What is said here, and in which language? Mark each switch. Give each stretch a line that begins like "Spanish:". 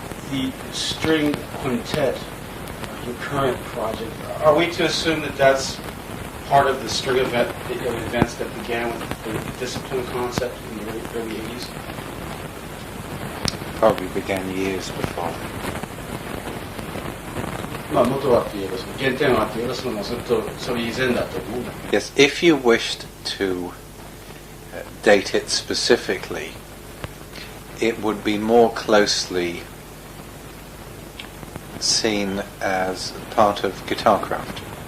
English: The string quintet, your current project, are we to assume that that's part of the string of events that began with the discipline concept in the early 80s? Probably began years before.
Japanese: まあ元はって言えば、その原点はって言えば、そのずっとそれ以前だと思うんだけど。
English: Yes, if you wished to date it specifically, it would be more closely seen as part of guitarcraft.